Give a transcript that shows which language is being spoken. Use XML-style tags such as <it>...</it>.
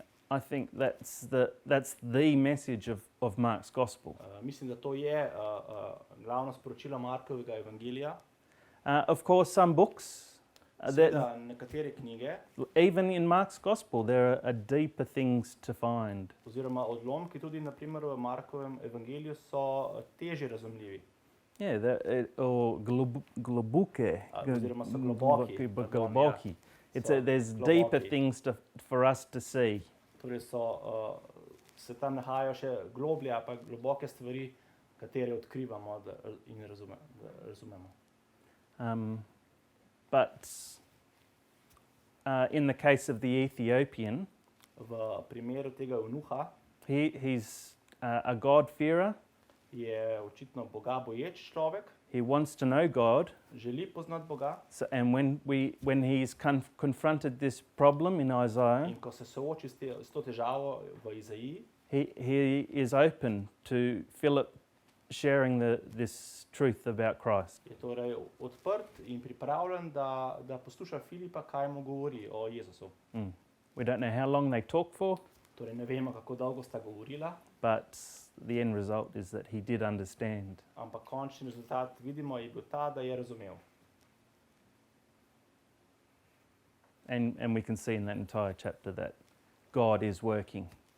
<en>I think that's the message of Mark's gospel.</en> <sl>Mislim, da to je glavno sporočilo Markovega evangelija.</sl> <en>Of course, some books,</en> <sl>Seveda, nekatere knjige</sl> <en>even in Mark's gospel, there are deeper things to find.</en> <sl>oziroma odlomki tudi na primer v Markovem evangeliju so težje razumljivi.</sl> <en>Yeah, or globuke,</en> <sl>Oziroma so globoki, pardon, ja. globoki.</sl> <en>So There's</en> <sl>globoki.</sl> <en>deeper things for us to see.</en> <sl>Torej se tam nahajajo še globlje, pa globoke stvari, katere odkrivamo in razumemo.</sl> <en>But in the case of the Ethiopian,</en> <sl>V primeru tega eunuha</sl> <en>he's a God-fearer.</en> <sl>je očitno Boga boječ človek,</sl> <en>He wants to know God.</en> <sl>želi poznati Boga</sl> <en>And when he's confronted this problem in Isaiah,</en> <sl>in ko se sooči s to težavo v Izaiji,</sl> <en>he is open to Philip sharing this truth about Christ.</en> <sl>je torej odprt in pripravljen, da posluša Filipa, kaj mu govori o Jezusu.</sl> <en>We don't know how long they talked for,</en> <sl>Torej ne vemo, kako dolgo sta govorila,</sl> <en>but the end result is that he did understand.</en> <sl>ampak končni rezultat vidimo je bil ta, da je razumel.</sl> <en>And we can see in that entire chapter that God is working.</en>